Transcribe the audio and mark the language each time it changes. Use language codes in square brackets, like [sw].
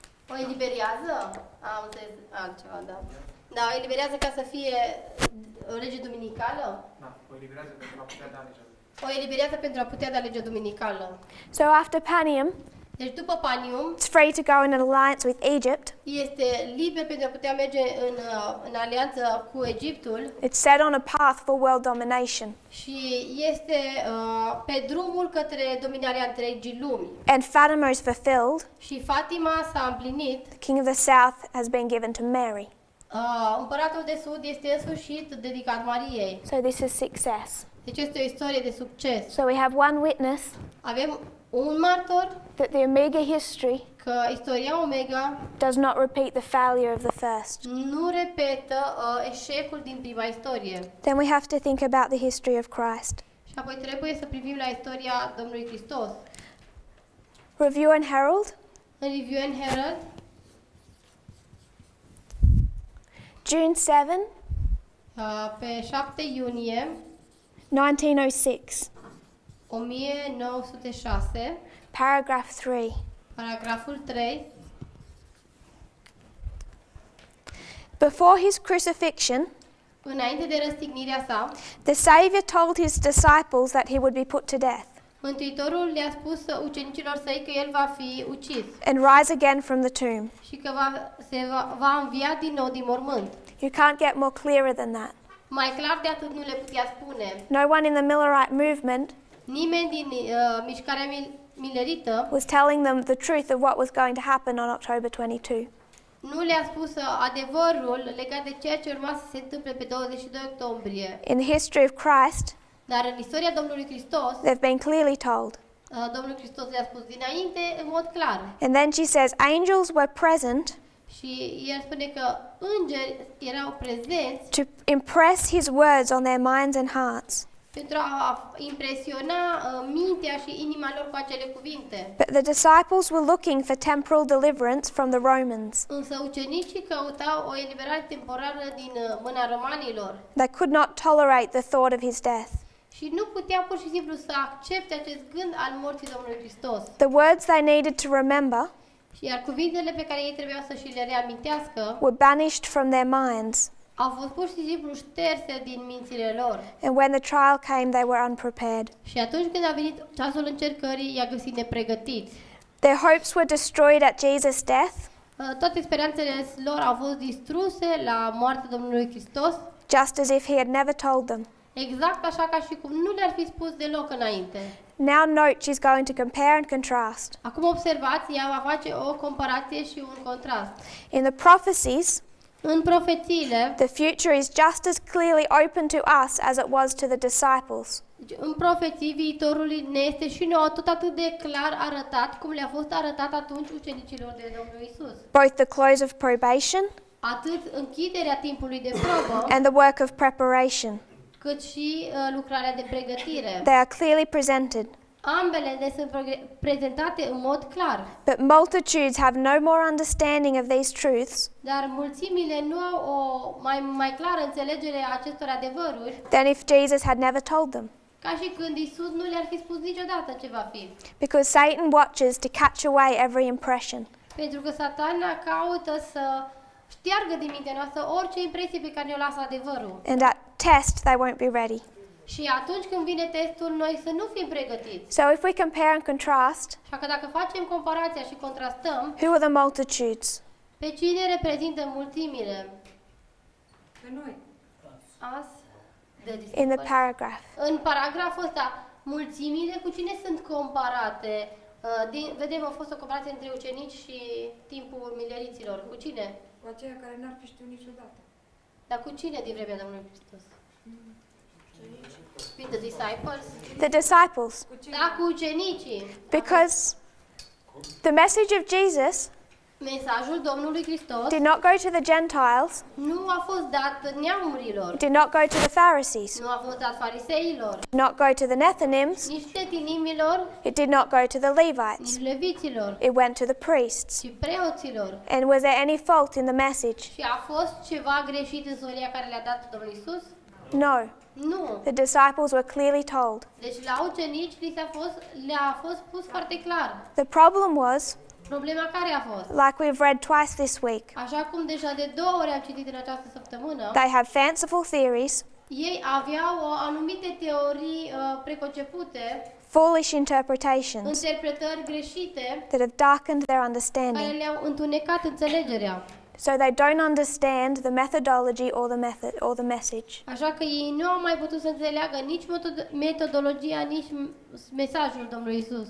[ro] o eliberează, am înțeles altceva, da. Da, o eliberează ca să fie o lege duminicală? Da, o eliberează pentru a putea da legea. O eliberează pentru a putea da legea duminicală. [en] So after Panium, [ro] Deci după Panium, [en] it's free to go in an alliance with Egypt. [ro] este liber pentru a putea merge în alianță cu Egiptul [en] It's set on a path for world domination. [ro] și este pe drumul către dominarea întregii lumi. [en] And Fatima is fulfilled. [ro] Și Fatima s-a împlinit. [en] The king of the south has been given to Mary. [ro] Împăratul de sud este în sfârșit dedicat Mariei. [en] So this is success. [ro] Deci este o istorie de succes. [en] So we have one witness [ro] Avem un martor [en] that the Omega history [ro] că istoria Omega [en] does not repeat the failure of the first. [ro] nu repetă eșecul din prima istorie. [en] Then we have to think about the history of Christ. [ro] Și apoi trebuie să privim la istoria Domnului Hristos. [en] Review and Herald, [ro] În Review and Herald, [en] June 7, [ro] pe 7 iunie [en] 1906, [ro] 1906, [en] paragraph 3. [ro] paragraful 3. [en] Before his crucifixion, [ro] Înainte de răstignirea sa, [en] the Saviour told his disciples that he would be put to death [ro] Mântuitorul le-a spus ucenicilor săi că el va fi ucis [en] and rise again from the tomb. [ro] și că va învia din nou din mormânt. [en] You can't get more clearer than that. [ro] Mai clar de atât nu le putea spune. [en] No one in the Millerite movement [ro] Nimeni din mișcarea milerită [en] was telling them the truth of what was going to happen on October 22. [ro] nu le-a spus adevărul legat de ceea ce urma să se întâmple pe 22 octombrie. [en] In the history of Christ, [ro] Dar în istoria Domnului Hristos, [en] they've been clearly told. [ro] Domnul Hristos le-a spus dinainte în mod clar. [en] And then she says, angels were present [ro] Și el spune că îngeri erau prezenți [en] to impress his words on their minds and hearts. [ro] pentru a impresiona mintea și inima lor cu acele cuvinte. [en] But the disciples were looking for temporal deliverance from the Romans. [ro] Însă ucenicii căutau o eliberare temporară din mâna romanilor [en] They could not tolerate the thought of his death. [ro] și nu puteau pur și simplu să accepte acest gând al morții Domnului Hristos. [en] The words they needed to remember [ro] Iar cuvintele pe care ei trebuiau să și le reamintească [en] were banished from their minds. [ro] au fost pur și simplu șterse din mințile lor. [en] And when the trial came, they were unprepared. [ro] Și atunci când a venit ceasul încercării, i-a găsit nepregătiți. [en] Their hopes were destroyed at Jesus' death, [ro] Toate speranțele lor au fost distruse la moartea Domnului Hristos, [en] just as if he had never told them. [ro] exact așa ca și cum nu le-ar fi spus deloc înainte. [en] Now note she's going to compare and contrast. [ro] Acum observați, ea va face o comparație și un contrast. [en] In the prophecies, [ro] În profețiile, [en] the future is just as clearly open to us as it was to the disciples. [ro] în profeții, viitorul ne este și nouă tot atât de clar arătat cum le-a fost arătat atunci ucenicilor de Domnul Isus. [en] Both the close of probation [ro] Atât închiderea timpului de probă, [en] and the work of preparation. [ro] cât și lucrarea de pregătire. [en] They are clearly presented. [ro] Ambele ne sunt prezentate în mod clar, [en] But multitudes have no more understanding of these truths [ro] dar mulțimile nu au o mai clară înțelegere a acestor adevăruri [en] than if Jesus had never told them. [ro] ca și când Isus nu le-ar fi spus niciodată ce va fi. [en] Because Satan watches to catch away every impression. [ro] Pentru că Satana caută să șteargă din mintea noastră orice impresie pe care ne-o lasă adevărul. [en] And at test, they won't be ready. [ro] Și atunci când vine testul, noi să nu fim pregătiți. [en] So if we compare and contrast, [ro] Așa că dacă facem comparația și contrastăm, [en] who are the multitudes? [ro] pe cine reprezintă mulțimile? Pe noi. [en] As the In the disciples. paragraph. [ro] În paragraful ăsta, mulțimile cu cine sunt comparate? Vedem, a fost o comparație între ucenici și timpul mileriților. Cu cine? Cu aceia care n-ar fi știut niciodată. Dar cu cine din vremea Domnului Hristos? [en] With the disciples? The disciples. [ro] Cu cine? Da, cu ucenicii. [en] Because the message of Jesus [ro] Mesajul Domnului Hristos [en] did not go to the Gentiles, [ro] nu a fost dat neamurilor, [en] did not go to the Pharisees, [ro] nu a fost dat fariseilor, [en] did not go to the Nethinims, [ro] nici tetinimilor, [en] it did not go to the Levites. [ro] nici leviților, [en] It went to the priests. [ro] ci preoților. [en] And was there any fault in the message? [ro] Și a fost ceva greșit în solia care le-a dat Domnul Isus? [en] No. [ro] Nu. [en] The disciples were clearly told. [ro] Deci la ucenici le-a fost spus foarte clar. [en] The problem was, [ro] Problema care a fost? [en] like we've read twice this week, [ro] Așa cum deja de 2 ori am citit în această săptămână, [en] they have fanciful theories, [ro] ei aveau anumite teorii preconcepute, [en] foolish interpretations [ro] interpretări greșite, [en] that have darkened their [ro] care [en] understanding. [ro] le-au întunecat înțelegerea. [en] So they don't understand the methodology or the message. [ro] Așa că ei nu au mai putut să înțeleagă nici metodologia, nici mesajul Domnului Isus.